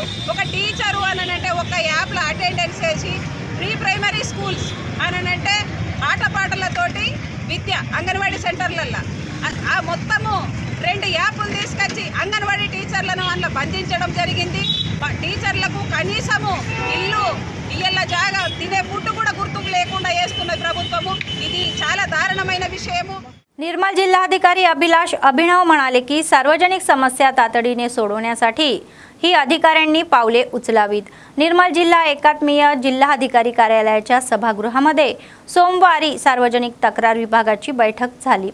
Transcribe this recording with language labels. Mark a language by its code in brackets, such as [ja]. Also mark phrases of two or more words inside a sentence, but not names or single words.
[te] ఒక టీచరు అనంటే ఒక యాప్లో అటెండెన్స్ వేసి [en] pre primary schools [te] అనంటే ఆటపాటలతోటి విద్య అంగన్వాడీ సెంటర్లల్లో ఆ మొత్తము 2 యాప్లు తీసుకొచ్చి అంగన్వాడీ టీచర్లను అందులో బంధించడం జరిగింది. టీచర్లకు కనీసము ఇల్లు ఇళ్ళ జాగా తినే ఫుడ్ కూడా గుర్తుకు లేకుండా చేస్తున్న ప్రభుత్వము. ఇది చాలా దారుణమైన విషయము. [mr] निर्मल जिल्हाधिकारी अभिलाष अभिनव म्हणाले की सार्वजनिक समस्या तातडीने सोडवण्यासाठी ही अधिकाऱ्यांनी पावले उचलावीत. निर्मल जिल्हा एकात्मीय जिल्हाधिकारी कार्यालयाच्या सभागृहामध्ये सोमवारी सार्वजनिक तक्रार विभागाची बैठक झाली.